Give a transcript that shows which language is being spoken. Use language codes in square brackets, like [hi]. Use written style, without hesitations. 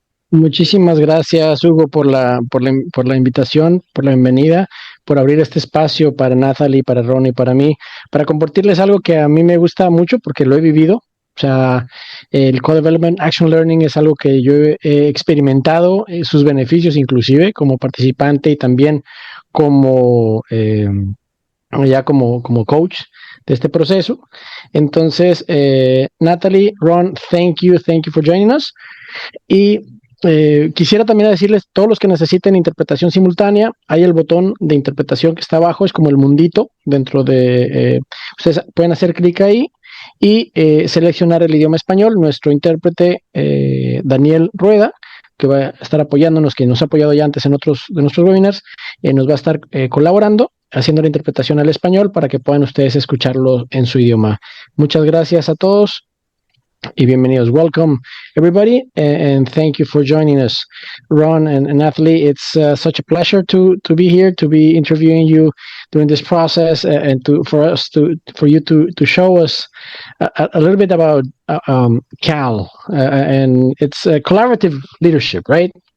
[es] Muchísimas gracias, Hugo, por la invitación, por la bienvenida, por abrir este espacio para Nathalie, para Ron y para mí, para compartirles algo que a mí me gusta mucho porque lo he vivido. O sea, el Codevelopment Action Learning es algo que yo he experimentado, sus beneficios inclusive como participante y también como como coach de este proceso. Entonces, [en] Nathalie, Ron, thank you for joining us. [es] Y quisiera también decirles, todos los que necesiten interpretación simultánea, hay el botón de interpretación que está abajo, es como el mundito dentro de, ustedes pueden hacer clic ahí y seleccionar el idioma español. Nuestro intérprete, Daniel Rueda, que va a estar apoyándonos, que nos ha apoyado ya antes en otros de nuestros webinars, nos va a estar colaborando, haciendo la interpretación al español para que puedan ustedes escucharlo en su idioma. Muchas gracias a todos y bienvenidos. [en] Welcome, everybody, and thank you for joining us. Ron and Nathalie, it's such a pleasure to be here, to be interviewing you during this process, and for you to show us a little bit about CAL, and it's collaborative leadership, right?